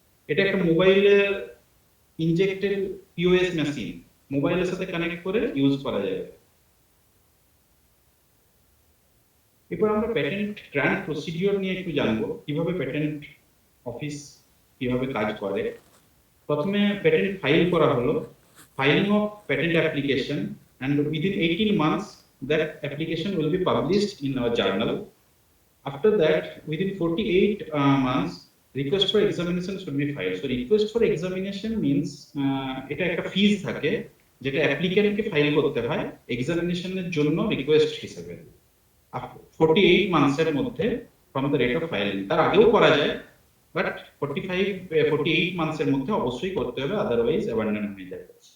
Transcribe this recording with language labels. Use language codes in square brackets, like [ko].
[bn] এটা একটা মোবাইলের ইনজেক্টেড পিওএস মেশিন, মোবাইলের সাথে কানেক্ট করে ইউজ করা যাবে। এরপর আমরা প্যাটেন্ট গ্র্যান্ট প্রসিডিওর নিয়ে একটু জানবো, কিভাবে প্যাটেন্ট অফিস কিভাবে কাজ করে। প্রথমে প্যাটেন্ট ফাইল করা হলো, [en] filing of patent application, and within 18 months that application will be published in our journal. After that, within 48 months, request for examination should be filed. [bn] So request for examination means এটা একটা ফিজ থাকে যেটা অ্যাপ্লিক্যান্টকে file করতে হয় এক্সামিনেশনের জন্য request হিসেবে 48 মান্থসের মধ্যে [en] From the rate of filing. [bn] তার আগেও করা যায়, বাট 48 মান্থসের মধ্যে অবশ্যই করতে হবে, আদারওয়াইজ অ্যাবান্ডন হয়ে যাবে।